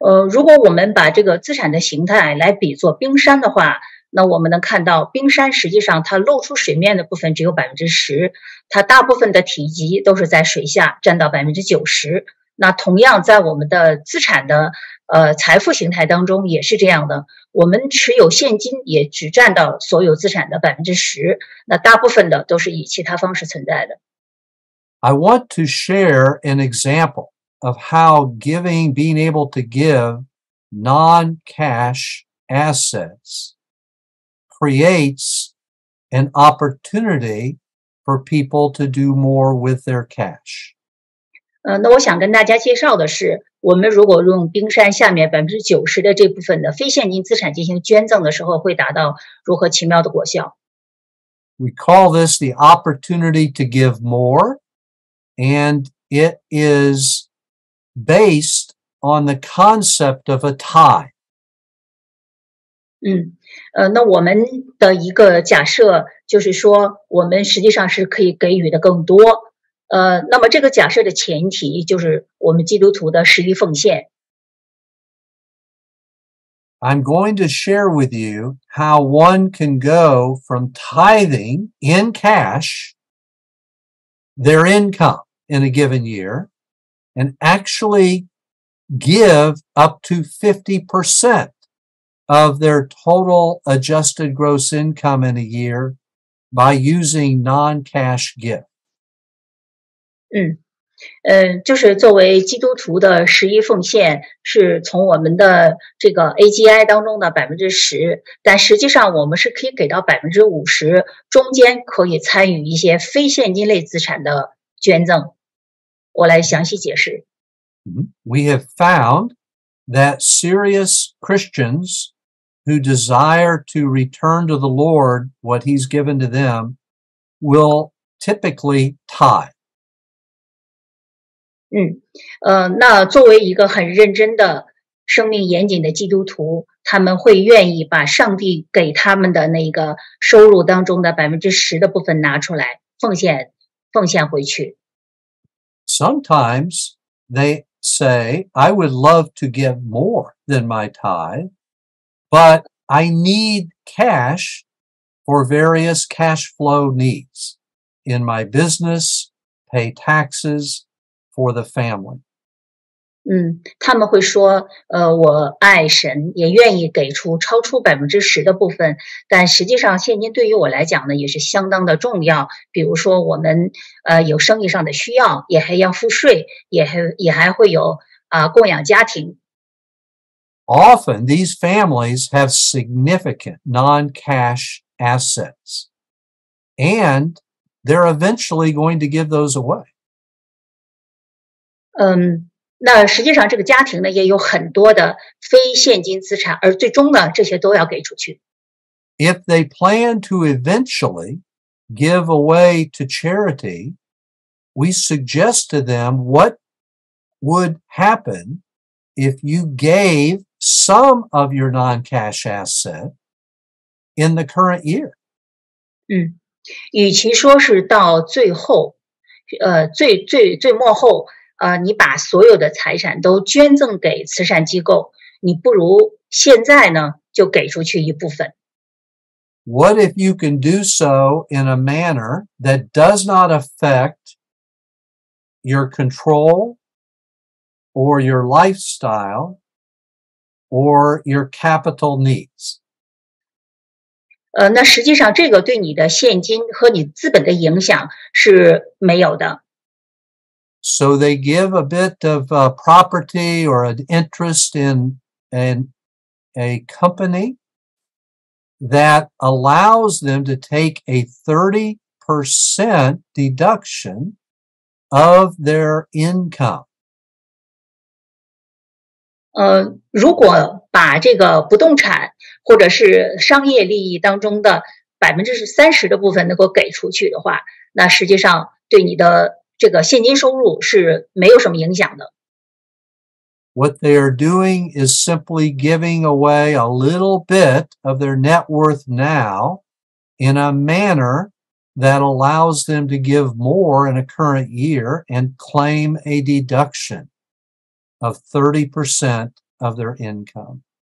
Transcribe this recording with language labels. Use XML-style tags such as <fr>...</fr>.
<zh>如果我们把这个资产的形态来比作冰山的话，那我们能看到冰山实际上它露出水面的部分只有10%，它大部分的体积都是在水下，占到90%。那同样在我们的资产的财富形态当中也是这样的，我们持有现金也只占到所有资产的10%，那大部分的都是以其他方式存在的。</zh> <en>I want to share an example of how being able to give non-cash assets creates an opportunity for people to do more with their cash.</en> <zh>那我想跟大家介绍的是，我们如果用冰山下面90%的这部分的非现金资产进行捐赠的时候，会达到如何奇妙的果效。</zh> <en>We call this the opportunity to give more, and it is based on the concept of a tithe.</en> <zh>那我们的一个假设就是说，我们实际上是可以给予的更多。那么这个假设的前提就是我们基督徒的十一奉献。</zh> <en>I'm going to share with you how one can go from tithing in cash their income in a given year and actually give up to 50% of their total adjusted gross income in a year by using non-cash gift.</en> <zh>就是作为基督徒的十一奉献，是从我们的这个 AGI 当中的10%，但实际上我们是可以给到50%，中间可以参与一些非现金类资产的捐赠。我来详细解释。</zh> <en>We have found that serious Christians who desire to return to the Lord what He's given to them will typically tithe.</en> <zh>那作为一个很认真的、生命严谨的基督徒，他们会愿意把上帝给他们的那个收入当中的10%的部分拿出来，奉献回去。</zh> <en>Sometimes they say, I would love to give more than my tithe, but I need cash for various cash flow needs in my business, pay taxes, for the family.</en> <zh>他们会说，我爱神，也愿意给出超出10%的部分，但实际上现金对于我来讲呢，也是相当的重要。比如说，我们有生意上的需要，也还要付税，也还会有供养家庭。</zh> <en>Often these families have significant non-cash assets, and they're eventually going to give those away.</en> <zh>那实际上这个家庭呢也有很多的非现金资产，而最终呢这些都要给出去。</zh> <en>If they plan to eventually give away to charity, we suggest to them what would happen if you gave some of your non-cash asset in the current year.</en> <zh>与其说是到最后，最末后。你把所有的财产都捐赠给慈善机构，你不如现在呢就给出去一部分。</zh> <en>What if you can do so in a manner that does not affect your control or your lifestyle or your capital needs?</en> <zh>那实际上这个对你的现金和你资本的影响是没有的。</zh> <en>So they give a bit of property or an interest in a company that allows them to take a 30% deduction of their income.</en> <zh>如果把这个不动产或者是商业利益当中的30%的部分能够给出去的话，那实际上对你的这个现金收入是没有什么影响的。</zh> <en>What they are doing is simply giving away a little bit of their net worth now in a manner that allows them to give more in a current year and claim a deduction of 30% of their income.</en>